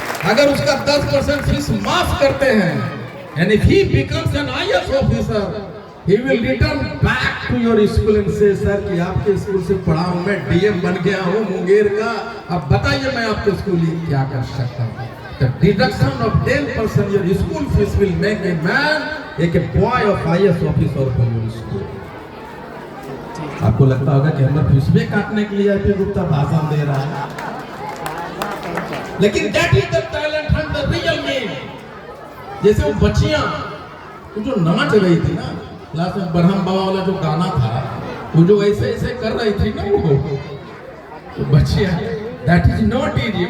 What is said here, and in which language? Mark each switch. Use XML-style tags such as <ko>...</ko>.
<hi>अगर उसका 10% फीस माफ करते हैं,</hi> <en>and if he becomes an IAS officer, he will return back to your school and say, sir</en> <hi>कि आपके स्कूल से पढ़ा हूँ, मैं DM बन गया हूँ मुंगेर का, अब बताइए मैं आपके स्कूल क्या कर सकता हूँ।</hi> <en>The deduction of 10% your school fees will make a man a boy of IAS officer for your school.</en> <hi>आपको लगता होगा कि हमारे फीस भी काटने के लिए आईपी गुप्ता भाषण दे रहा है, लेकिन</hi> <en>that is the talent and the real name.</en> <hi>जैसे वो बच्चियां जो नाच रही थी ना, लास्ट में बरहम बाबा वाला जो गाना था, वो जो ऐसे ऐसे कर रही थी ना वो बच्चियां,</hi> <en>that is not easy.</en>